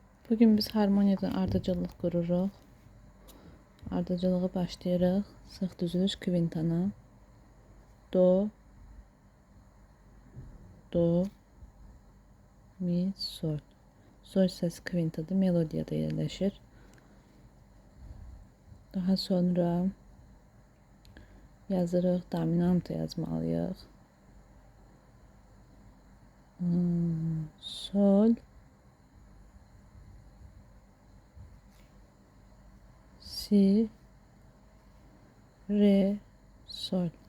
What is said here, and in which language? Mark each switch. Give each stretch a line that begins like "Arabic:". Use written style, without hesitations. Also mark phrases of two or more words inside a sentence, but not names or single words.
Azerbaijani: Bugün biz harmoniyadan ardıcıllıq qururuq. Ardıcılığı başlayırıq. Sıx düzülüş kvintana. Do, do, mi, sol. Sol səs kvintada, melodiyada yerləşir. Daha sonra yazırıq, dominanta yazmalıyıq. Sol, si, re, sol.